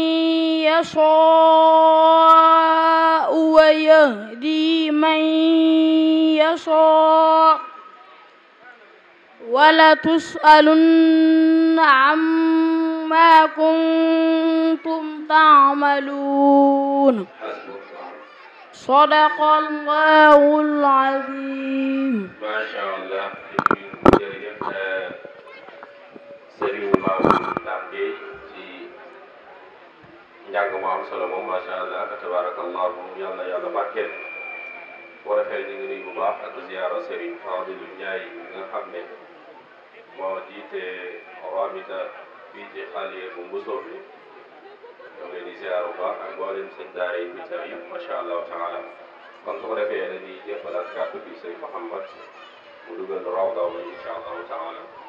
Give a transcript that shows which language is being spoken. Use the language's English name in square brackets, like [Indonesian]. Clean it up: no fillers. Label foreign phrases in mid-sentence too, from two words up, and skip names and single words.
[Arabic] يشاء ويهدي من يشاء ولتسألن عما كنتم تعملون صدق الله العظيم. ما شاء الله. [Wolof] Serigne Mamoune Ndam Gueye ci njàng mu am solo moom [Arabic] ما شاء الله تبارك الله [Wolof] yal na yàlla barkeel boo defee ñu ngi nuyu bu baax ak ziyaara Serigne Fadilou Ndiaye nga xam ne moo jiite Ramita fii ci xale bu Mbusoo bi ñoo ngi leen di ziyaara bu baax ak mboolem seen daara yi fi teew yëpp [Arabic] ما شاء الله تعالى [Wolof] kon su ko defee dañuy jébbalaat kàddu bi Serigne Mouhamed mu dugal rawdaw ba [Arabic] إن شاء الله تعالى.